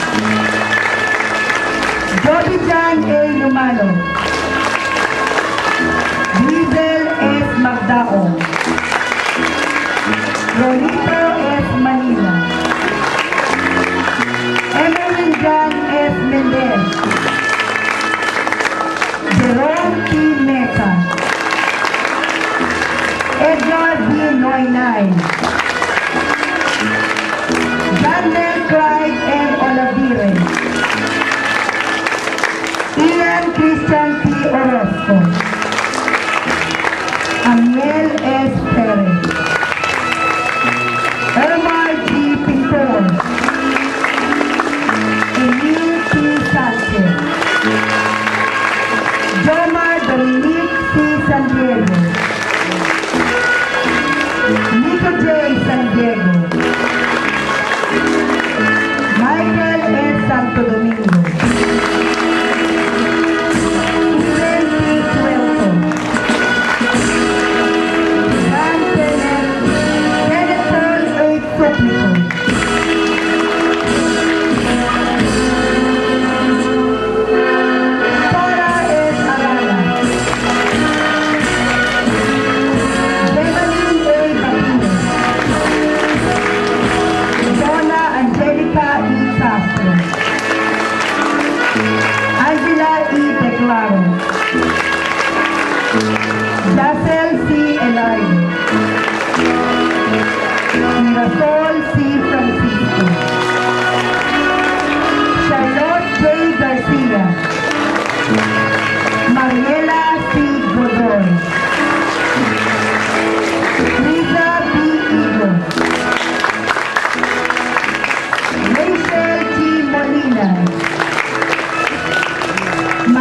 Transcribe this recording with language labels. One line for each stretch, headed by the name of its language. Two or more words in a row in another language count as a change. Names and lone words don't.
English: Jody Jan A. Lumano. Diesel S. Magdao. Rolito S. Manila. Emerald Jan S. Mendez. Jerome P. Mesa. Edgar D. Noynay. Daniel Clyde N. Olavire. Ian Christian P. Orozco. Amiel S. Perez. Omar G. Pintor. Emil P. Sanchez. Jomar Dominique C. San Diego. Nico J. San Diego. Michael S. Santo Domingo. Steven P. Suelto. Dan Kenneth Paul A. Suplico. Sora S. Arala. Beverly A. Martinez. Donna Angelica E. Castro. Angela E. Declaro. Jacel C. Elaine. Mirasol C. Francisco. Charlotte J. Garcia. Mariela C. Godoy. Lisa B. Eagle. Rachel G. Molina.